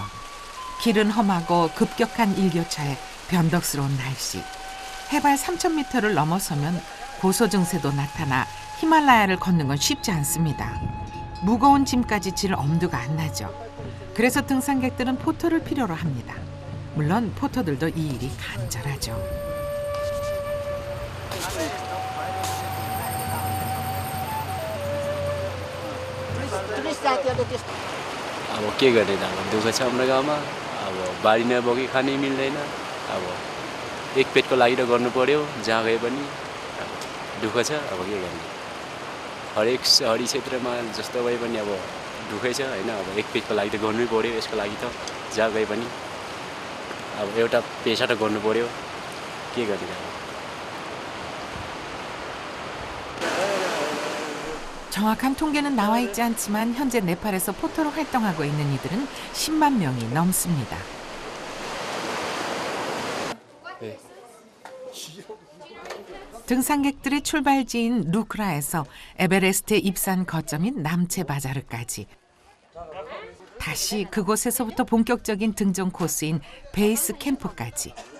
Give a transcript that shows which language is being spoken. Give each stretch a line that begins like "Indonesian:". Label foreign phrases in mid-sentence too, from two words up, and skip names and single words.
Korean: 길은 험하고 급격한 일교차에 변덕스러운 날씨. 해발 3,000m를 넘어서면 고소 증세도 나타나 히말라야를 걷는 건 쉽지 않습니다. 무거운 짐까지 질 엄두가 안 나죠. 그래서 등산객들은 포터를 필요로 합니다. 물론 포터들도 이 일이 간절하죠.
Nepali: अब के गरेर अब दुःख छ हाम्रो गाउँमा अब बारी नबोकी खानै मिल्दैन अब एक पेटको लागि त गर्नु पर्यो जहाँ गए पनि अब दुःख छ अब के गर्ने हरेक क्षेत्रमा जस्तो भए पनि अब दुःखै छ हैन अब एक पेटको लागि त गर्नै पर्यो यसको लागि त जहाँ गए पनि अब एउटा पेशा त गर्नु पर्यो के गर्ने अब
Korean: 정확한 통계는 나와 있지 않지만 현재 네팔에서 포터로 활동하고 있는 이들은 10만 명이 넘습니다. 네. 등산객들의 출발지인 루크라에서 에베레스트의 입산 거점인 남체바자르까지 다시 그곳에서부터 본격적인 등정 코스인 베이스 캠프까지